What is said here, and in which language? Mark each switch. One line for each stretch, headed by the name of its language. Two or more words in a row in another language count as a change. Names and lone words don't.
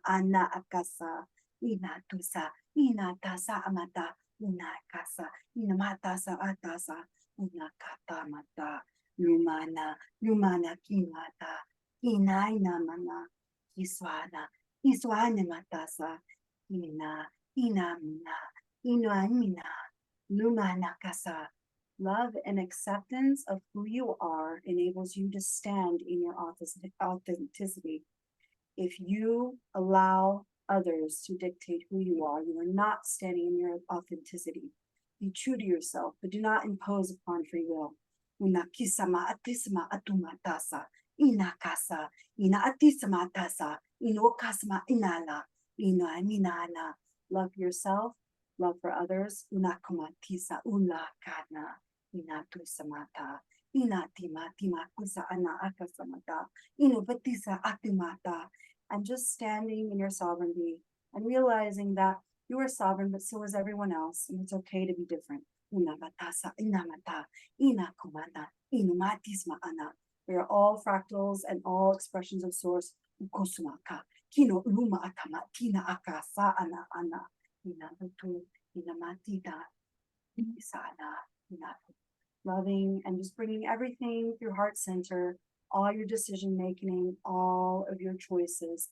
English: ana akasa ina tusa ina tasa amata una kasa ina matasa atasa una kata mata lumana kimata ina mana iswana matasa ina mina lumana kasa. Love and acceptance of who you are enables you to stand in your authenticity. If you allow others to dictate who you are not standing in your authenticity. Be true to yourself, but do not impose upon free will. Una kisama atisma atumatasa, ina kasa, ina atisma tasa, ino kasma inala, ina minana. Love yourself, love for others. Una kumatisa ula kana, ina tusamata. Ina tima kusa ana akasamata, ino batisa atimata. And just standing in your sovereignty and realizing that you are sovereign, but so is everyone else, and it's okay to be different. We are all fractals and all expressions of source. Loving and just bringing everything through heart center, all your decision making, all of your choices.